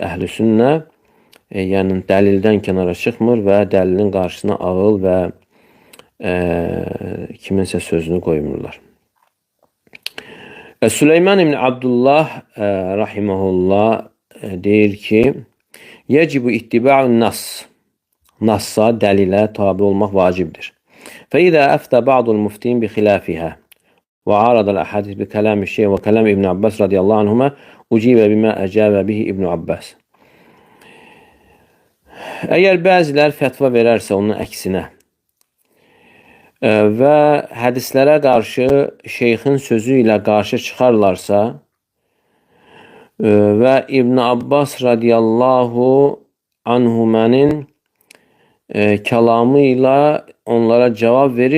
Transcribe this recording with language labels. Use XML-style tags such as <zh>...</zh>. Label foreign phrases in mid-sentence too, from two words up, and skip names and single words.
<az>Əhl-i sünnə yəni dəlildən kənara çıxmır və dəlilin qarşısına ağıl və kiminsə sözünü qoymurlar. Süleyman ibn Abdullah rahimehullah deyir ki,</az> <ar>يجب اتباع النص.</ar> <az>Nassa, dəlilə tabi olmaq vacibdir.</az> <ar>فإذا أفتى بعض المفتين بخلافها وعارض الأحاديث بكلام الشيخ وكلام ابن عباس رضي الله عنهما أجيب بما أجاب به ابن Abbas.</ar> <az>Əgər bəzilər fətva verərsə onun əksinə və hədislərə qarşı şeyxin sözü ilə qarşı çıxarlarsa və İbn Abbas</az> <ar>رضي الله عنهما</ar> <az>kəlamı ilə onlara cavab verir.</az>